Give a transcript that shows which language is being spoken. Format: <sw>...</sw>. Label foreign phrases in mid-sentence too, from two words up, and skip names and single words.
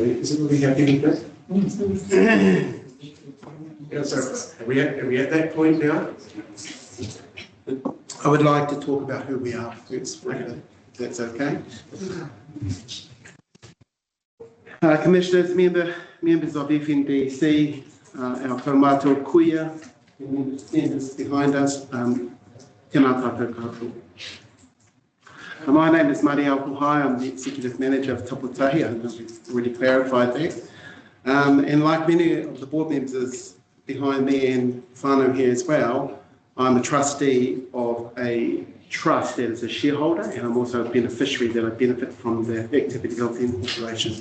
<en>Is everybody happy with that? Yeah, so are we at that point now? I would like to talk about who we are first, if that's okay. Commissioners, members of FNDC, our</en> <mi>kaumātua kuia,</mi> <en>members behind us,</en> <mi>tēnā tātou katoa.</mi> <en>My name is Mari Alpuhai. I'm the Executive Manager of Taputahi. I know we've already clarified that. And like many of the board members behind me and whānau here as well, I'm a trustee of a trust that is a shareholder, and I'm also a beneficiary that I benefit from the activity of the incorporation.</en>